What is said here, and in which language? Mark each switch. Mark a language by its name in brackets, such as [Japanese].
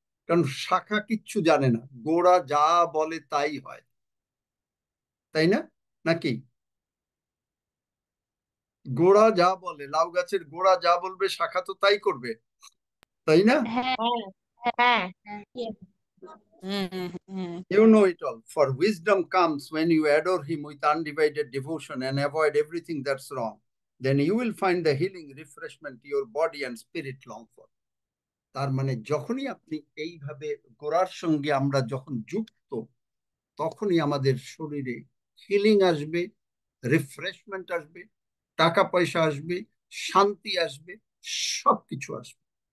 [Bangla] কারণ শাখা কিচ্ছু জানে না, গোড়া যা বলে তাই হয়, তাই না? নাকি? গোড়া যা বলে, লাউ গাছের গোড়া যা বলবে শাখা তো তাই করবে, তাই না? হ্যাঁ হ্যাঁ। [English] You know it all. For wisdom comes when you adore him with undivided devotion and avoid everything that's wrong. Then you will find the healing refreshment your body and spirit long for. [Bangla] তার মানে যখনই আপনি এইভাবে গোড়ার সঙ্গে আমরা যখন যুক্ত, তখনই আমাদের শরীরে হিলিং আসবে, রিফ্রেশমেন্ট আসবে, টাকা পয়সা আসবে, শান্তি আসবে, সবকিছু আসবে।